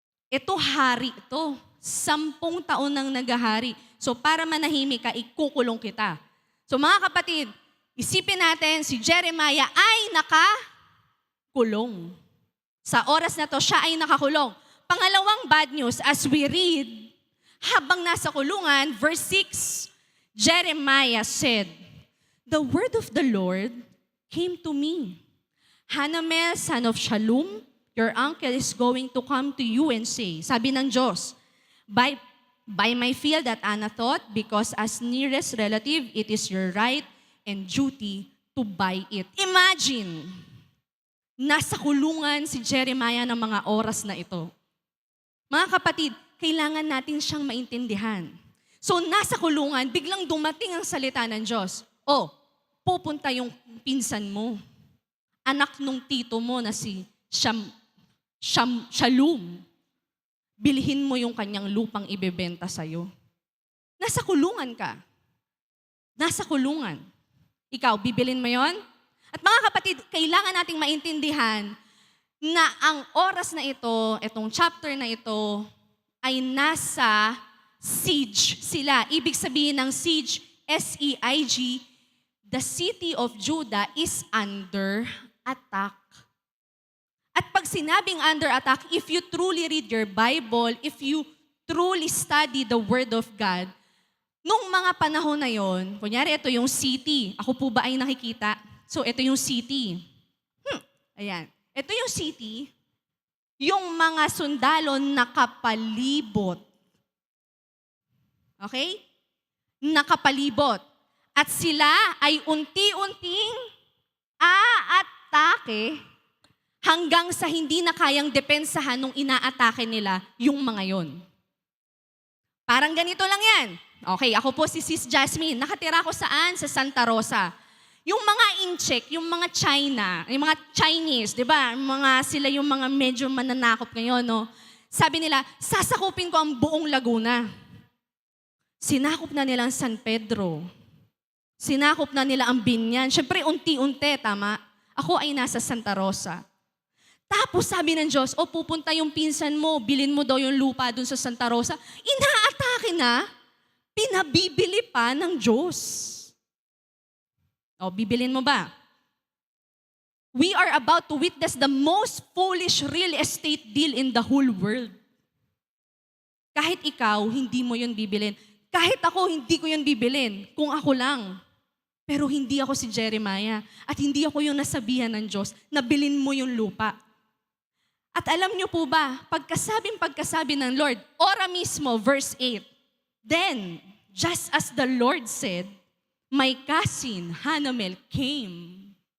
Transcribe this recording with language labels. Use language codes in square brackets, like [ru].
[tl] Ito hari ito. 10 taon nang naghahari. So para manahimik ka, ikukulong kita. So mga kapatid, isipin natin, si Jeremiah ay nakakulong. Sa oras na to, siya ay nakakulong. [en] Pangalawang bad news, as we read, [tl] habang nasa kulungan, [en] verse 6, Jeremiah said, "The word of the Lord came to me. Hanamel, son of Shallum, your uncle is going to come to you and say," [tl] sabi ng Diyos, [en] By my field at Anathoth, because as nearest relative, it is your right and duty to buy it. [tl] Imagine, nasa kulungan si Jeremiah ng mga oras na ito. Mga kapatid, kailangan natin siyang maintindihan. So nasa kulungan, biglang dumating ang salita ng Diyos. Pupunta yung pinsan mo. Anak nung tito mo na si Shallum. Bilhin mo yung kanyang lupang ibebenta sa'yo. Nasa kulungan ka. Nasa kulungan. Ikaw, bibilin mo yon? At mga kapatid, kailangan nating maintindihan na ang oras na ito, itong chapter na ito, ay nasa siege sila. Ibig sabihin ng siege, [en] S-E-I-G, the city of Judah is under attack. [tl] At pag sinabing [en] under attack, if you truly read your Bible, if you truly study the Word of God, [tl] nung mga panahon na yon, kunyari ito yung city. Ako po ba ay nakikita? So ito yung city. Ayan. Ito yung city. Yung mga sundalo nakapalibot. Okay? Nakapalibot. At sila ay unti-unting aatake hanggang sa hindi na kayang depensahan nung inaatake nila yung mga yon. Parang ganito lang yan. Okay, ako po si Sis Jasmine. Nakatira ko saan? Sa Santa Rosa. Yung mga incheck, yung mga China, yung mga Chinese, di ba? Sila yung mga medyo mananakop ngayon, no? Sabi nila, sasakupin ko ang buong Laguna. Sinakop na nila ang San Pedro. Sinakop na nila ang Binyan. Siyempre, unti-unti, tama? Ako ay nasa Santa Rosa. Tapos sabi ng Diyos, pupunta yung pinsan mo, bilin mo daw yung lupa dun sa Santa Rosa. Inaatake na, pinabibili pa ng Diyos. Bibilin mo ba? [en] We are about to witness the most foolish real estate deal in the whole world. [tl] Kahit ikaw, hindi mo yun bibilin. Kahit ako, hindi ko yun bibilin. Kung ako lang. Pero hindi ako si Jeremiah. At hindi ako yung nasabihan ng Diyos na bilin mo yung lupa. At alam niyo po ba, pagkasabi ng Lord, ora mismo, verse 8, [en] "Then, just as the Lord said, my cousin Hanamel came."